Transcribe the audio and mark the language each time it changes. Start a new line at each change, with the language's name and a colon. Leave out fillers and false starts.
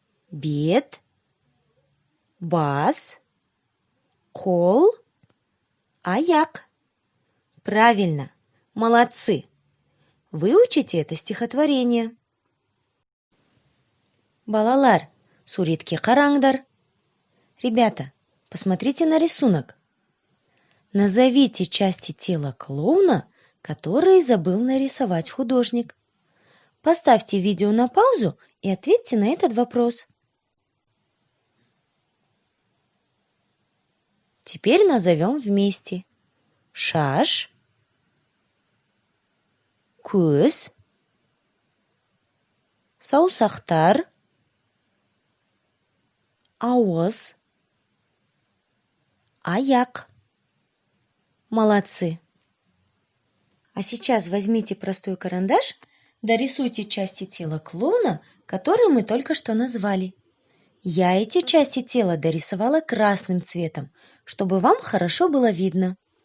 Kazakh: Бет, бас, кол, аяк.
Russian: Правильно, молодцы. Выучите это стихотворение.
Kazakh: Балалар, суретке қараңдар.
Russian: Ребята, посмотрите на рисунок. Назовите части тела клоуна, которые забыл нарисовать художник. Поставьте видео на паузу и ответьте на этот вопрос. Теперь назовем вместе.
Kazakh: Шаш, көз, саусақтар, ауыз, аяқ.
Russian: Молодцы! А сейчас возьмите простой карандаш, дорисуйте части тела клоуна, которые мы только что назвали. Я эти части тела дорисовала красным цветом, чтобы вам хорошо было видно.